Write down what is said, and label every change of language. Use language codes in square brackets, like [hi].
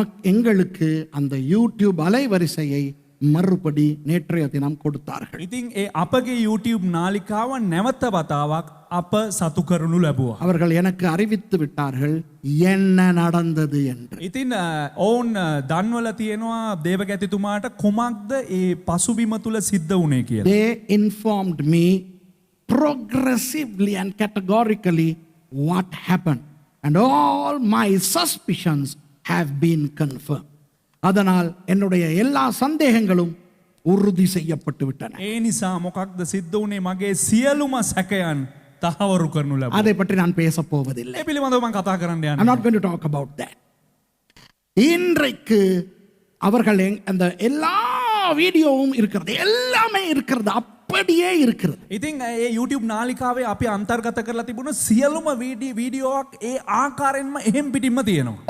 [ta] எங்களுக்கு அந்த யூடியூப் அலைவரிசையை மறுபடி நேற்றைய தினம் கொடுத்தார்கள். [si] ඉතින් ඒ අපගේ YouTube නාලිකාව නැවත වතාවක් අප සතු කරනු ලැබුවා. [ta] அவர்கள் எனக்கு அறிவித்து விட்டார்கள் என்ன நடந்தது என்று. [si] ඉතින් ඔවුන් දන්වල තියෙනවා දේවගැතිතුමාට කුමක්ද ඒ පසුබිම තුල සිද්ධ වුණේ කියලා. [en] They informed me progressively and categorically what happened, and all my suspicions have been confirmed. [ta] அதனால் என்னுடைய எல்லா சந்தேகங்களும் உறுதி செய்யப்பட்டு விட்டன. [si] ඒ නිසා මොකක්ද සිද්ධ වුණේ? මගේ සියලුම සැකයන් තහවුරු කරනු ලැබුවා. [ta] அதை பற்றி நான் பேச போவதில்லை. [si] ඒ පිළිබඳව මම කතා කරන්න [en] I'm [si] යන්නේ. [en] not going to talk about that. [ta] இன்றைக்கு அவர்கள் அந்த எல்லா வீடியோவும் இருக்கிறது, எல்லாமே இருக்கிறது, அப்படியே இருக்கிறது. [si] ඉතින් ඒ YouTube නාලිකාවේ අපි අන්තර්ගත කරලා තිබුණ සියලුම වීඩියෝක් ඒ ආකාරයෙන්ම එහෙම් පිටින්ම තියෙනවා.